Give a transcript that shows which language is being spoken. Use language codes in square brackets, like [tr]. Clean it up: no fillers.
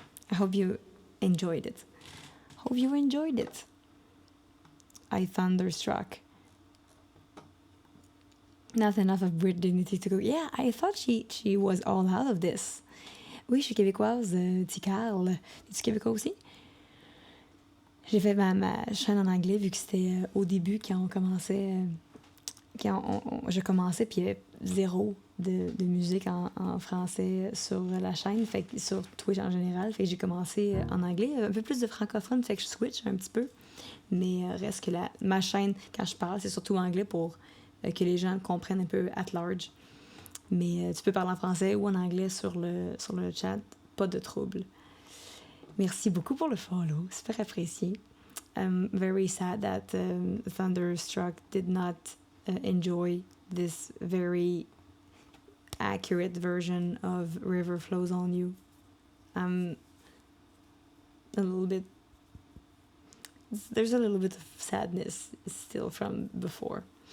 [en] I hope you enjoyed it. Hope you enjoyed it. I thunderstruck. Not enough of Brit dignity to go, yeah, I thought she was all out of this. [fr] Oui, je suis québécoise, petit Carl. Es-tu québécois aussi? J'ai fait ma chaîne en anglais vu que c'était au début quand on commençait. Je commençais, puis il y avait zéro de musique en français sur la chaîne, fait que sur Twitch en général. Fait que j'ai commencé en anglais, un peu plus de francophone, fait que je switch un petit peu. Mais reste que ma chaîne, quand je parle, c'est surtout anglais pour que les gens comprennent un peu [en] at large. [fr] Mais tu peux parler en français ou en anglais sur le chat, pas de trouble. Merci beaucoup pour le follow, super apprécié. [en] I'm very sad that Thunderstruck did not enjoy this very accurate version of River Flows on You. I'm a little bit... There's a little bit of sadness still from before.